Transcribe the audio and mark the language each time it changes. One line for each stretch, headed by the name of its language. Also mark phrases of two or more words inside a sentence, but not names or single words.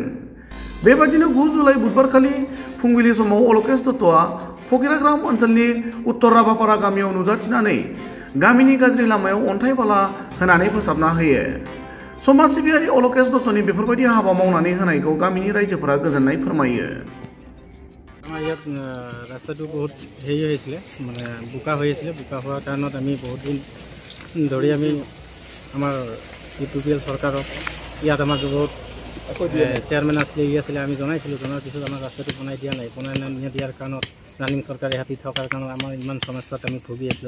Bodo: बेबादिनो 9 जुलाइ बुधबारखालि फुंबिलि समाव अलकेश दत्तआ फकिराग्राम ओनसोलनि उत्तर राभापारा गामियाव नुजाथिनानै गामिनि गाज्रि लामायाव अन्थाइ बाला होनानै फोसाबना होयो। समाज सिबियारि अलकेश दत्तनि बेफोरबायदि हाबा मावनानै होनायखौ गामिनि रायजोफोरा गोजोननाय फोरमायो।
Assamese: আমাৰ ইয়াত ৰাস্তাটো বহুত হেৰি হৈছিলে, মানে বোকা হৈ আছিলে। বোকা হোৱাৰ কাৰণত আমি বহুত দিন ধৰি আমি আমাৰ UPPL চৰকাৰক ইয়াত আমাৰ বহুত চেয়াৰমেন আছিলে, আছিলে আমি জনাইছিলোঁ। জনাৰ পিছত আমাৰ ৰাস্তাটো বনাই দিয়া নাই। বনাই নিদিয়াৰ কাৰণত ৰানিং চৰকাৰে হাতী থকাৰ কাৰণত আমাৰ ইমান সমস্যাত আমি ভুগি আছিলোঁ।